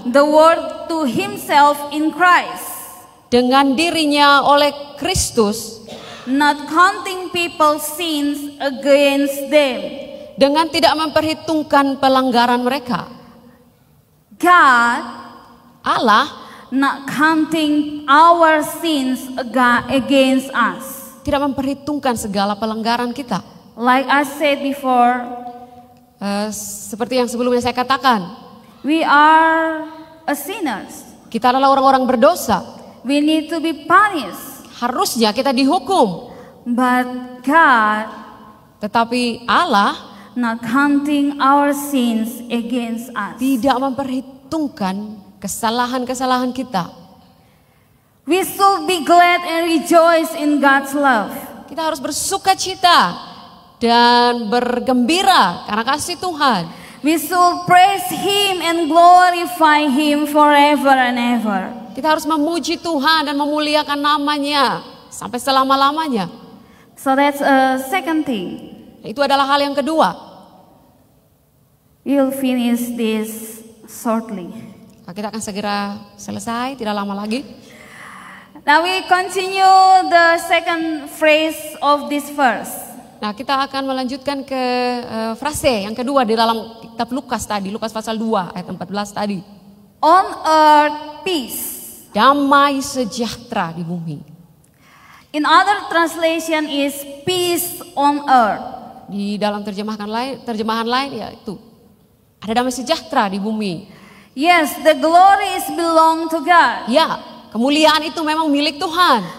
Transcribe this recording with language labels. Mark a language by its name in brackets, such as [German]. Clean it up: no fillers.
[English] the world to Himself in Christ, [Indonesian] dengan dirinya oleh Kristus, [English] not counting people's sins against them. [Indonesian] dengan tidak memperhitungkan pelanggaran mereka. [English] God [Indonesian] Allah [English] not counting our sins against us. [Indonesian] tidak memperhitungkan segala pelanggaran kita. [English] Like I said before, [Indonesian] Seperti yang sebelumnya saya katakan, [English] we are a sinners. [Indonesian] kita adalah orang-orang berdosa. [English] We need to be punished. [Indonesian] Harusnya kita dihukum. [English] But God [Indonesian] Tetapi Allah [English] not counting our sins against us. [Indonesian] tidak memperhitungkan kesalahan-kesalahan kita. [English] We should be glad and rejoice in God's love. [Indonesian] Kita harus bersuka cita dan bergembira karena kasih Tuhan. [English] We should praise Him and glorify Him forever and ever. [Indonesian] Kita harus memuji Tuhan dan memuliakan namanya sampai selama-lamanya. [English] So that's a second thing. [Indonesian] Itu adalah hal yang kedua. [English] We'll finish this shortly. [Indonesian] Kita akan segera selesai, tidak lama lagi. [English] Now we continue the second phrase of this verse. [Indonesian] Nah, kita akan melanjutkan ke frase yang kedua di dalam kitab Lukas tadi, Lukas pasal 2 ayat 14 tadi. [English] On earth peace. [Indonesian] Damai sejahtera di bumi. [English] In other translation is peace on earth. [Indonesian] Di dalam terjemahan lain ya itu. Ada damai sejahtera di bumi. [English] Yes, the glory is belong to God. [Indonesian] Ya, kemuliaan itu memang milik Tuhan.